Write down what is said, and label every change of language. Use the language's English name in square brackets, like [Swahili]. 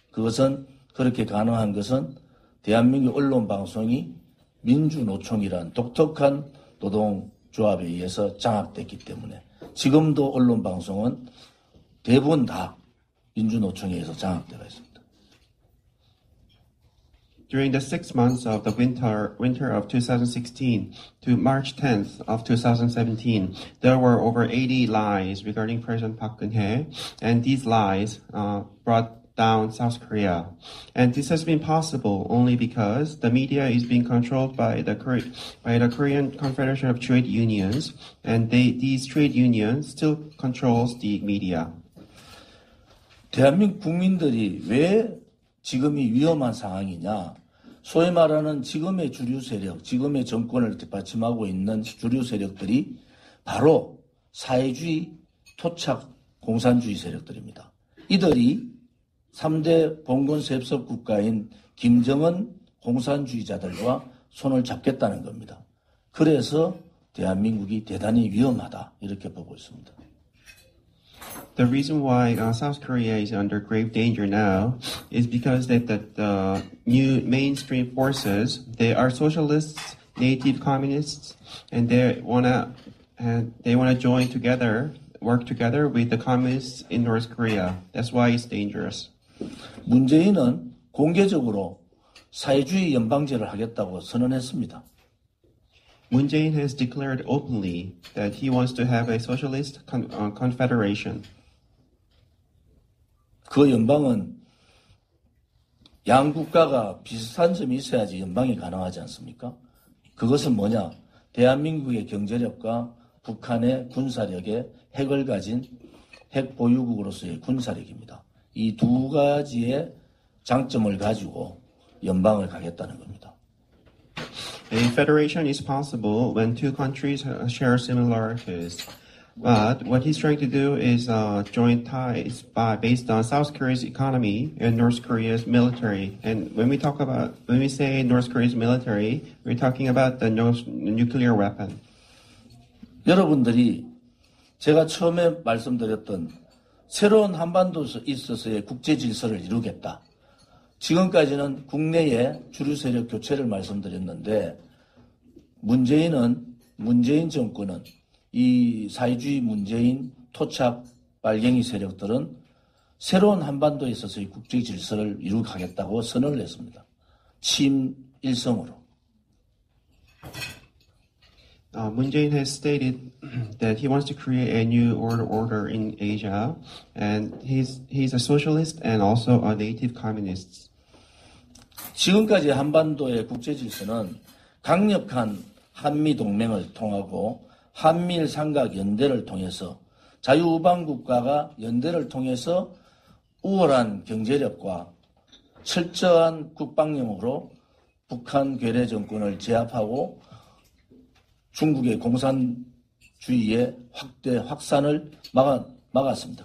[Korean] 그것은 그렇게 가능한 것은 대한민국 언론방송이 민주노총이란 독특한 노동조합에 의해서 장악됐기 때문에 지금도 언론방송은 대부분 다 민주노총에 의해서 장악되어 있습니다. [English] During the 6 months of the winter of 2016 to March 10th of 2017, there were over 80 lies regarding President Park Geun-hye, and these lies brought down South Korea. And this has been possible only because the media is being controlled by the Korean Confederation of Trade Unions, and these trade unions still controls the media. [Korean] 대한민국 국민들이 왜 지금이 위험한 상황이냐? 소위 말하는 지금의 주류 세력, 지금의 정권을 뒷받침하고 있는 주류 세력들이 바로 사회주의, 토착, 공산주의 세력들입니다. 이들이 3대 봉건세습 국가인 김정은 공산주의자들과 손을 잡겠다는 겁니다. 그래서 대한민국이 대단히 위험하다 이렇게 보고 있습니다. [English] The reason why South Korea is under grave danger now is because that the new mainstream forces, they are socialists, native communists, and they wanna join together, work together with the communists in North Korea. That's why it's dangerous. [Korean] 문재인은 공개적으로 사회주의 연방제를 하겠다고 선언했습니다. [English] Moon Jae-in has declared openly that he wants to have a socialist confederation. [Korean] 그 연방은 양 국가가 비슷한 점이 있어야지 연방이 가능하지 않습니까? 그것은 뭐냐? 대한민국의 경제력과 북한의 군사력에 핵을 가진 핵 보유국으로서의 군사력입니다. 이 두 가지의 장점을 가지고 연방을 가겠다는 겁니다. [English] A federation is possible when two countries share similarities. But what he's trying to do is joint ties based on South Korea's economy and North Korea's military. And when we say North Korea's military, we're talking about the nuclear weapon. [Korean] 여러분들이 제가 처음에 말씀드렸던 새로운 한반도에 있어서의 국제 질서를 이루겠다. 지금까지는 국내의 주류 세력 교체를 말씀드렸는데 문재인 정권은 이 사회주의 문재인 토착 빨갱이 세력들은 새로운 한반도에 있어서의 국제 질서를 이루겠다고 선언을 했습니다. 친일성으로. [English] Moon Jae-in has stated that he wants to create a new order in Asia, and he's a socialist and also a native communist. [Korean] 지금까지 한반도의 국제 질서는 강력한 한미 동맹을 통하고 한미일 삼각 연대를 통해서 자유우방 국가가 연대를 통해서 우월한 경제력과 철저한 국방력으로 북한 괴뢰 정권을 제압하고 중국의 공산주의의 확산을 막았습니다.